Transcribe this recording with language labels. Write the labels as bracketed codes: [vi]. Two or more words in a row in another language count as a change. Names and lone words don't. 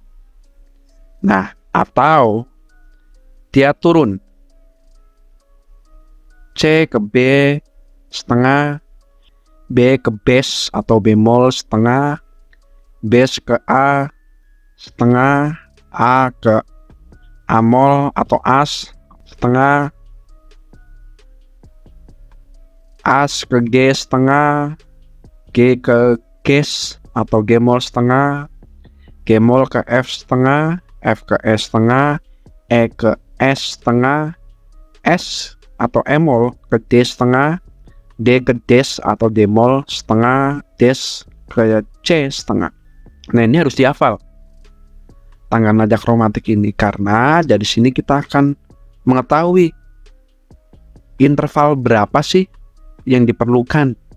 [id] Nah, atau dia turun C ke B setengah, B ke bes atau bemol setengah, bes ke A setengah, A ke amol atau as setengah, as ke G setengah, G ke ges atau gemol setengah, gemol ke F setengah, F ke E setengah, E ke S setengah, S atau emol ke D setengah, D ke des atau demol setengah, des ke C setengah. Nah, ini harus dihafal tangga nada kromatik ini, karena dari sini kita akan mengetahui interval berapa sih yang diperlukan.